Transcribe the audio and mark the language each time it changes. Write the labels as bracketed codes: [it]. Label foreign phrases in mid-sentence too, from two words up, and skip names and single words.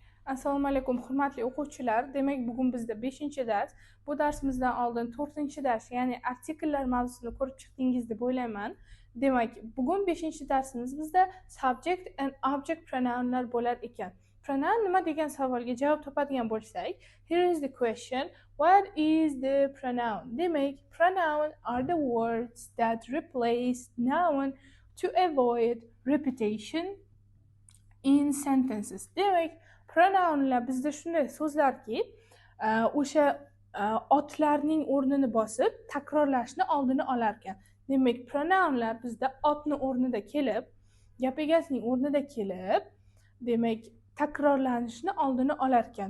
[uz] Assalomu alaykum hurmatli o'quvchilar. Demak, bugun bizda 5-dars. Bu darsimizdan oldin 4-dars, ya'ni artikellar mavzusini ko'rib chiqdingiz deb o'ylayman. Demak, bugun 5-darsimiz bizda [en] subject and object pronounlar [uz] bo'lar ekan. Pronoun nima degan savolga javob topadigan bo'lsak, [en] here is the question: what is the pronoun? Demak, pronoun are the words that replace noun to avoid repetition in sentences. [uz] Demak, pronounlar bizda shunday so'zlarki, o'sha otlarning o'rnini bosib, takrorlashni oldini olar ekan. Demak, pronounlar bizda otni o'rnida kelib, gap egasining o'rnida kelib, demak, takrorlanishni oldini olar ekan.